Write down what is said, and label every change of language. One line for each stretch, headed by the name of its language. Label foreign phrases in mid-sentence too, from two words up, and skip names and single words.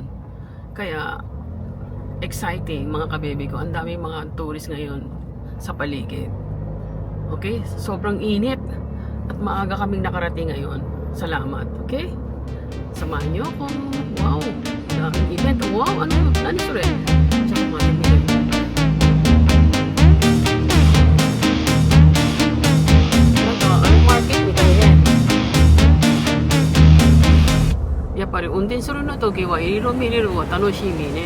Filipino: Kaya exciting mga kabebe ko, ang daming mga tourist ngayon sa paligid. Okay, sobrang init at maaga kaming nakarating ngayon. Salamat, okay? Samahan niyo ako. Wow, daming event. Wow, ano? Nandito rin. Tsaka mga event.
Japanese: やっぱり運転するの時はいろいろ見れるのは楽しみね。